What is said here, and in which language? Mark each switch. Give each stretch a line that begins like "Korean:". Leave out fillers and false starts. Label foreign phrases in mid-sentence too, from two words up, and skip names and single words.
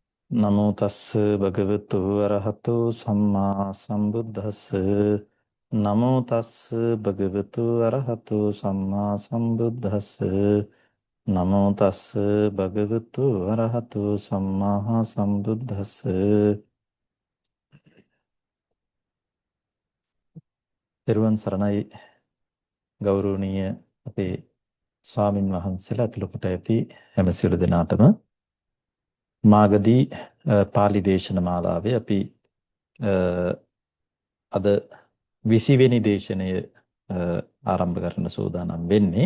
Pali: නමෝ තස්ස භගවතු අරහතු සම්මා සම්බුද්දස්ස නමෝ තස්ස භගවතු අරහතු සම්මා සම්බුද්දස්ස නමෝ තස්ස භගවතු අරහතු සම්මා සම්බුද්දස්ස
Sinhala: පෙරවන් සරණයි ගෞරවනීය අපේ ස්වාමින් වහන්සේලා අතුළු කොට ඇති හැම සියලු දෙනාටම මාගදී පාලි දේශන මාලාවේ අපි අද 20 වෙනි දේශනය ආරම්භ කරන්න සූදානම් වෙන්නේ.